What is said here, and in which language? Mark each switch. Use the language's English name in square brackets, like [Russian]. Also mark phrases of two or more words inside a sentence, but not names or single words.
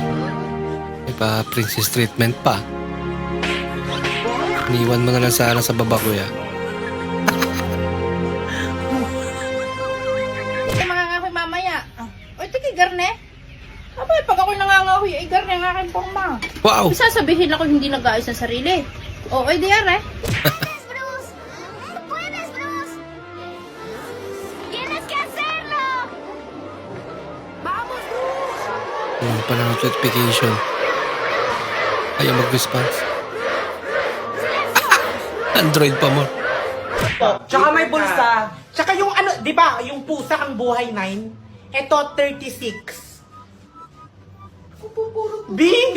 [Filipino] May pa [English] princess treatment [Filipino] pa. Iniwan mo na lang sana sa baba, kuya. Mangangahoy mamaya. O, tiki, garne. Abay, pag ako'y nangangahoy, ay garne ang aking porma. Wow! Sasabihin ako hindi nag-aayos ng sarili. O, ay diyan eh. [Spanish] Bruce, no puedes, Bruce. Tienes que hacerlo. Vamos, Bruce. [Filipino] Yung pala notification. Ayaw mag-response. Android pa mo. Tsaka may bulsa. Tsaka yung ano, di ba, yung pusa ang buhay 9, eto 36. Bing!